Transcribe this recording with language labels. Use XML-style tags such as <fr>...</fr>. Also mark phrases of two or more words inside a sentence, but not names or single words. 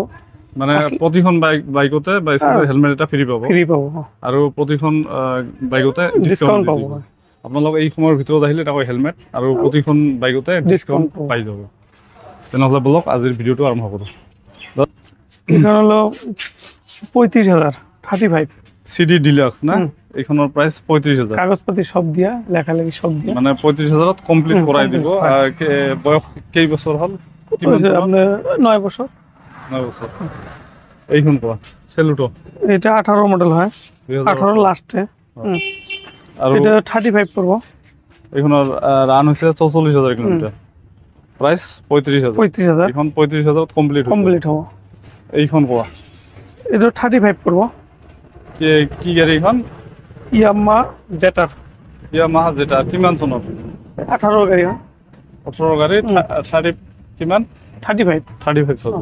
<as>মানে প্ৰতিখন বাইকতে হেলমেট এটা ফ্ৰী পাব আৰু প্ৰতিখন বাইকতে ডিছকাউণ্ট পাব। আপোনালোক এই সময়ৰ ভিতৰত আহিলে তাকৈ হেলমেট আৰু প্ৰতিখন বাইকতে ডিছকাউণ্ট পাই যাব। তেনেহ'লে বলক আজিৰ ভিডিঅ'টো আৰম্ভ কৰোঁ। এইখন হলো 35,000 35 CD ডিলাক্স না? এইখনৰ প্ৰাইচ 35,000। কাগজ পাতি সব দিয়া, লেখালেখি সব দিয়া। মানে 35,000ত কমপ্লিট কৰাই দিব। বয়স কেই বছৰ হ'ল? আপোনাৰ 9 বছৰ। 9 বছৰ। এইখন কোৱা চেলুটো এটা 18 মডেল হয়, 18 লাস্টে। আৰু এটা 35 পড়ব। এইখনৰ রান হৈছে 44,000 কিলোমিটার, প্রাইস 35,000। এখন 35,000 কমপ্লিট হ'ব। এইখন কোৱা এটা 35 পড়ব। কি গাড়ী এখন? ইয়ামাহা জেটার। ইয়ামাহা জেটার কিমান চনৰ? 18 গাড়ী হয়। 18 গাড়ী 30 কিমান? 35,000।</as>